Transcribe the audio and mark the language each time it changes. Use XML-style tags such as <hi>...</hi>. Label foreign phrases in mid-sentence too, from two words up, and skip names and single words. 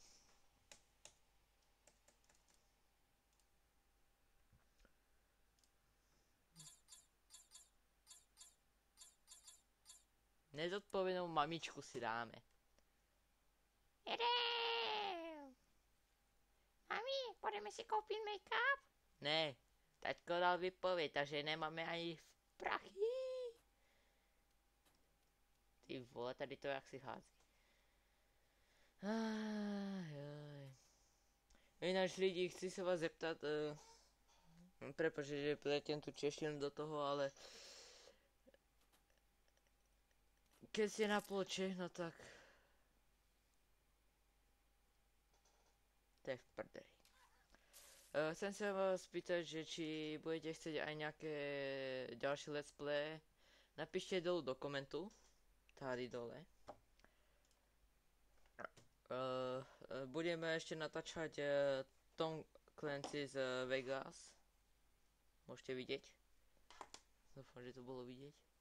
<cs>Nezodpovědnou mamičku si dáme. Jedem.</cs> <sk>Mami, pôjdeme si kúpiť make-up?</sk> <cs>Ne, taťko dal výpověď, takže nemáme ani prachy. Ty vole, tady to jak si hází. Ináč lidi, chci se vás zeptat,</cs> <sk>Prepač, že pletiem tú češtinu do toho, ale Keď ste na ploče, no tak...</sk> <cs>To je v prdeli.</cs> <sk>Chcem sa vás spýtať, že či budete chcieť aj nejaké ďalšie</sk> <en>let's play.</en> <sk>Napíšte dolu do komentu.</sk> <cs>Tady dole.</cs> <sk>Budeme ešte natáčať Tom Clancy z Vegas. Môžete vidieť. Dúfam, že to bolo vidieť.</sk>